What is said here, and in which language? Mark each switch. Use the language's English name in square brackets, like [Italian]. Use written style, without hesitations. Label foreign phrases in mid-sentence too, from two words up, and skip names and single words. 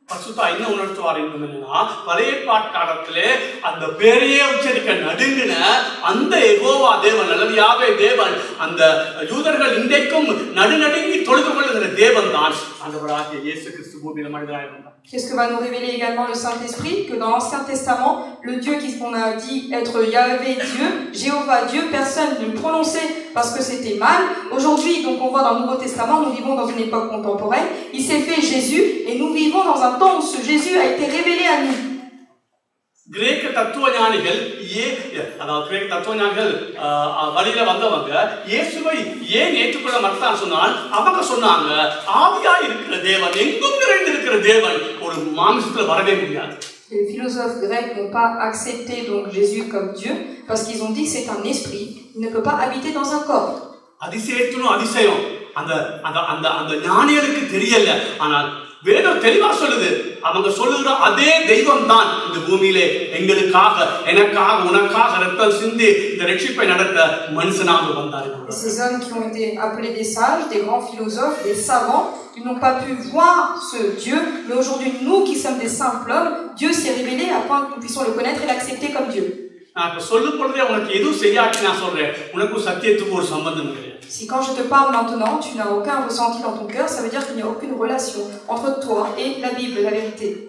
[French] Qu'est-ce que va nous révéler également le Saint-Esprit? Que dans l'Ancien Testament, le Dieu qu'on a dit être Yahvé Dieu, Jéhovah Dieu, personne ne le prononçait parce que c'était mal. Aujourd'hui, donc on voit dans le Nouveau Testament, nous vivons dans une époque contemporaine, il s'est fait Jésus et nous vivons dans un temps où ce Jésus a été révélé à nous. [Tamil] கிரேக்க தத்துவஞானிகள் கிரேக்க தத்துவஞானிகள் வழியில வந்தவங்க இயேசுவை ஏன் ஏற்றுக்கொள்ள மறுத்தான்னு சொன்னால் அவங்க சொன்னாங்க ஆவியாய் இருக்கிற தேவன் எங்கும் நிறைந்திருக்கிற தேவன் ஒரு மாம்சத்துல வரவே முடியாது. [French] Les philosophes grecs n'ont pas accepté donc Jésus comme Dieu parce qu'ils ont dit que c'est un esprit, il ne peut pas habiter dans un corps. [Tamil] அதிசயத்துன்னு அதிசயம் அந்த அந்த அந்த அந்த ஞானிகளுக்கு தெரியல. ஆனால் வேதம் தெளிவா சொல்லுது. அவங்க சொல்லுகிற அதே தெய்வம் தான் இந்த பூமியிலே எங்களுக்காக, எனக்காக, உனக்காக ரத்தம் சிந்தி இந்த ரட்சிப்பை நடத்த மனுஷனாக வந்தார்கள். [French] Ces hommes qui ont été appelés des sages, des grands philosophes, des savants, ils n'ont pas pu voir ce Dieu, mais aujourd'hui nous qui sommes des simples hommes, Dieu s'est révélé afin que nous puissions le connaître et l'accepter comme Dieu. Si quand je te parle maintenant, tu n'as aucun ressenti dans ton cœur, ça veut dire qu'il n'y a aucune relation entre toi et la Bible, la vérité.